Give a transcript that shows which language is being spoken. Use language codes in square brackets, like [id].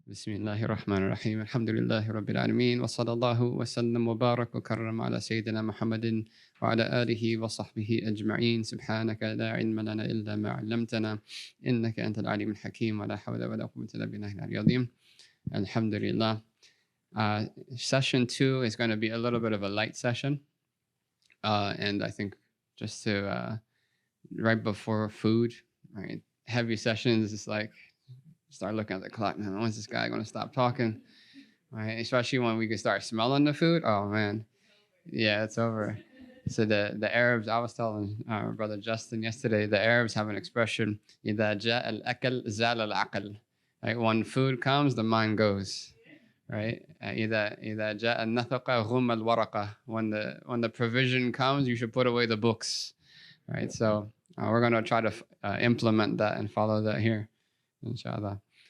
[ar] بسم الله الرحمن الرحيم الحمد لله رب العالمين وصلى الله وسلم وبارك وكرم على سيدنا محمد وعلى آله وصحبه أجمعين سبحانك لا علم لنا إلا ما علمتنا إنك أنت العليم الحكيم ولا حول ولا قوة إلا بالله العلي العظيم. Alhamdulillah. [en] Session 2 is going to be a little bit of a light session. And I think just to right before food, right? Heavy sessions is like start looking at the clock. Man, when's this guy going to stop talking? Right? Especially when we can start smelling the food. Oh man, yeah, it's over. So the Arabs, I was telling our brother Justin yesterday, the Arabs have an expression: [ar] إذا جاء الأكل زال العقل. [en] Right? When food comes, the mind goes. Right? [ar] إذا جاء النفقة غم الورقة. [en] When the provision comes, you should put away the books. Right? So we're going to try to implement that and follow that here, inshallah.